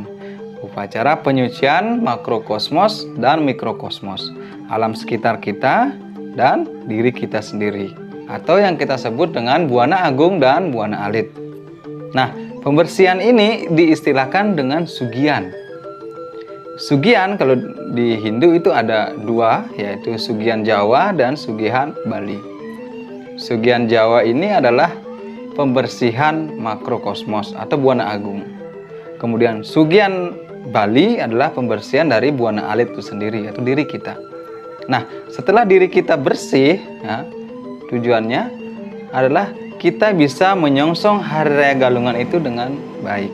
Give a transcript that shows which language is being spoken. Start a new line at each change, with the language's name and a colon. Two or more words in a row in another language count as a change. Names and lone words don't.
Indonesian: Upacara penyucian makrokosmos dan mikrokosmos, alam sekitar kita dan diri kita sendiri, atau yang kita sebut dengan Buana Agung dan Buana Alit. Nah, pembersihan ini diistilahkan dengan sugian. Sugian kalau di Hindu itu ada dua, yaitu sugian Jawa dan sugihan Bali. Sugian Jawa ini adalah pembersihan makrokosmos atau Buana Agung. Kemudian sugian Bali adalah pembersihan dari Buana Alit itu sendiri, yaitu diri kita. Nah, setelah diri kita bersih, ya, tujuannya adalah kita bisa menyongsong Hari Raya Galungan itu dengan baik.